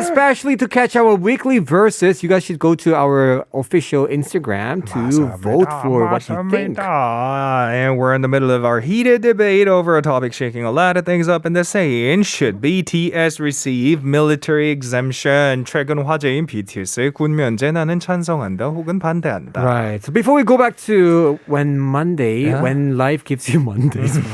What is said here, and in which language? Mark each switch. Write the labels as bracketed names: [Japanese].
[English] Especially to catch our weekly verses, you guys should go to our official Instagram to vote for what you think. And we're in the middle of our heated debate over a topic shaking a lot of things up in the saying, should BTS receive military exemption? [Korean] 최근 화제인 BTS의 군 면제 나는 찬성한다 혹은 반대한다. [English] Right. So before we go back to when life gives you Mondays.